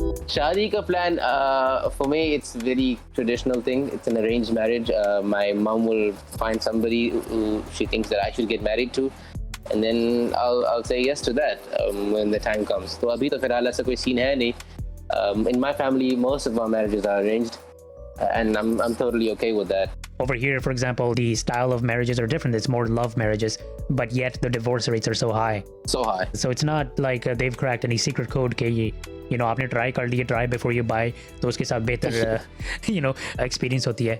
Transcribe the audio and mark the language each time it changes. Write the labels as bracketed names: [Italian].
[Hindi] Shadi ka plan, [English] for me, it's very traditional thing. It's an arranged marriage. My mom will find somebody who she thinks that I should get married to, and then I'll say yes to that when the time comes. [Hindi] So abhi to फिलहाल ऐसा कोई scene है नहीं. [English] In my family, most of our marriages are arranged, and I'm totally okay with that. Over here, for example, the style of marriages are different. It's more love marriages, but yet the divorce rates are so high. So high. So it's not like they've cracked any secret code कि you know [Hindi] आपने try कर लिया, [English] try before you buy, [Hindi] तो उसके साथ बेहतर [English] you know experience होती है.